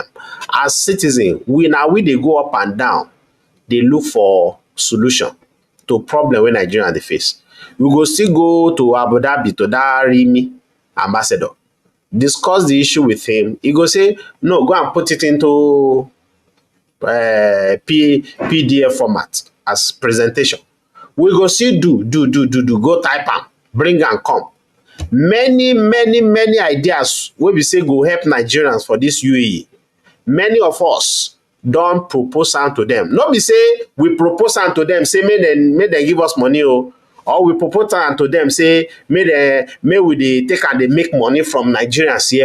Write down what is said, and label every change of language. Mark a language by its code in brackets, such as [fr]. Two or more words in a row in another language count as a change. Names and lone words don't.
[pcm] As citizens, we they go up and down, they look for solution to problem when Nigeria they face. We go still go to Abu Dhabi to that Rimi ambassador, discuss the issue with him. He go say, no, go and put it into PDF format as presentation. We go see do go type am, bring and come. Many ideas wey we say go help Nigerians for this UAE. Many of us don propose am to them. No be say we propose am to them say make dem give us money or we propose am to them say make we dey take and dey make money from Nigerians here.